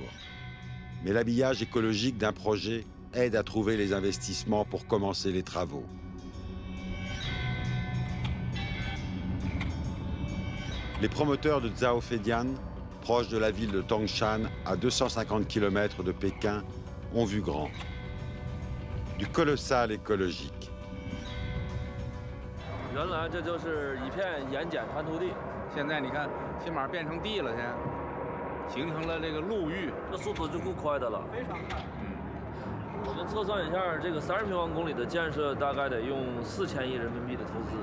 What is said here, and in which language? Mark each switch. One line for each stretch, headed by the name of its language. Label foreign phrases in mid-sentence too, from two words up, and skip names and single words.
French: Mais l'habillage écologique d'un projet aide à trouver les investissements pour commencer les travaux. Les promoteurs de Zhaofeidian, proche de la ville de Tangshan, à 250 km de Pékin, ont vu grand. Du colossal écologique.
Chinese: 原来这就是一片盐碱滩土地，现在你看，起码变成地了，现在形成了这个陆域，这速度就够快的了，非常快。我们测算一下，这个30平方公里的建设大概得用4000亿人民币的投资。